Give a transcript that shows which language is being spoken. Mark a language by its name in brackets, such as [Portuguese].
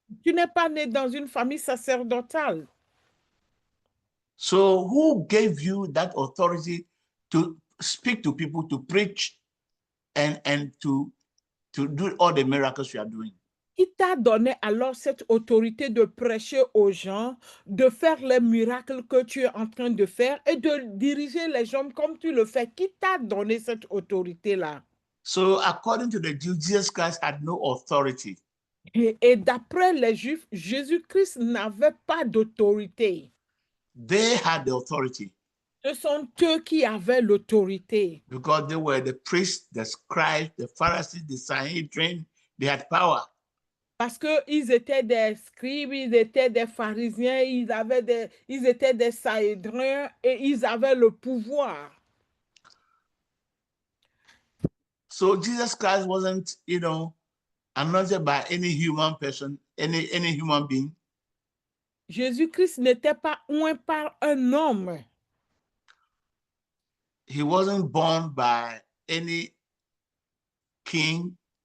[French] Tu n'es pas né dans une famille sacerdotale. [English] So who gave you that authority to speak to people, to preach, and to do all the miracles you are doing? [French] Qui t'a donné alors cette autorité de prêcher aux gens, de faire les miracles que tu es en train de faire et de diriger les gens comme tu le fais? Qui t'a donné cette autorité-là? [English] So according to the Jews, Jesus Christ had no authority. [French] Et d'après les Juifs, Jésus-Christ n'avait pas d'autorité. [English] They had the authority. [French] Ce sont eux qui avaient l'autorité. [English] Because they were the priests, the scribes, the Pharisees, the Sanhedrin. They had power. [French] Parce qu'ils étaient des scribes, ils étaient des pharisiens, ils étaient des sahédriens et ils avaient le pouvoir. [English] So Jesus Christ wasn't, you know, anointed by any human person, any human being. [French] Jésus-Christ n'était pas oint par un homme. [English] He wasn't born by any king.